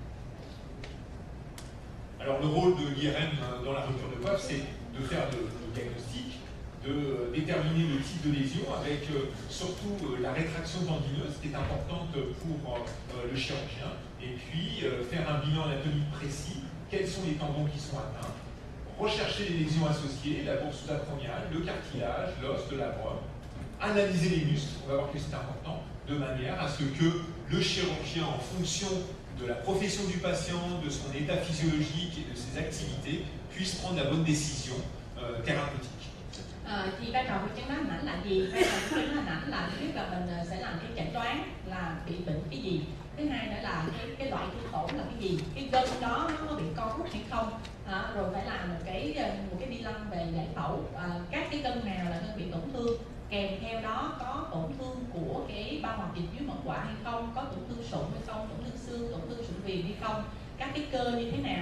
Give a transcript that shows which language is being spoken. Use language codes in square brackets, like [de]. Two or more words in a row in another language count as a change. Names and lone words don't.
[fr] Alors le rôle de l'IRM dans la rupture de coiffe, c'est de faire le diagnostic, de déterminer le type de lésion avec surtout la rétraction tendineuse qui est importante pour le chirurgien, et puis faire un bilan anatomique précis, quels sont les tendons qui sont atteints, rechercher les lésions associées, la bourse sous-acromiale, le cartilage, l'os, le labrum, analyser les muscles, on va voir que c'est important, de manière à ce que le chirurgien, en fonction de la profession du patient, de son état physiologique et de ses activités, puisse prendre la bonne décision thérapeutique. [vi] Thì vai trò của chẩn đoán hình ảnh là gì? Vai trò của chẩn đoán hình ảnh là thứ nhất là mình sẽ làm cái chẩn đoán là bị bệnh cái gì. Thứ hai nữa là cái loại thương tổn là cái gì, cái gân đó nó có bị co rút hay không, rồi phải làm một cái bi lăng về giải phẫu, các cái gân nào là gân bị tổn thương, kèm theo đó có tổn thương của cái bao hoạt dịch dưới mật quạ hay không, có tổn thương sụn hay không, tổn thương xương, tổn thương sụn viền hay không, các cái cơ như thế nào.